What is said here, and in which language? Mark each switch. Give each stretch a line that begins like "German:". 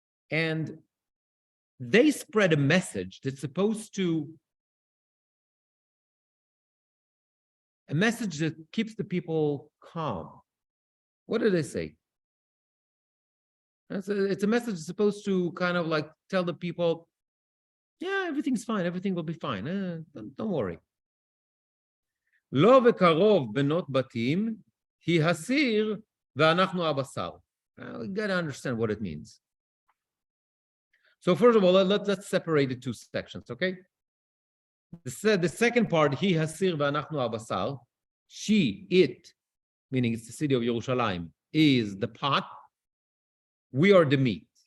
English: And they spread a message that's supposed to, a message that keeps the people calm. What do they say? It's a message that's supposed to kind of like tell the people, yeah, everything's fine, everything will be fine. Don't worry.
Hebrew: לא וקרוב בנות בתים, היא הסיר ואנחנו הבשר.
English: We got to understand what it means. So first of all, let's separate the two sections, okay? The second part,
Hebrew: he hasir ve'anachnu abasar,
English: she, it, meaning it's the city of Yerushalayim, is the pot, we are the meat.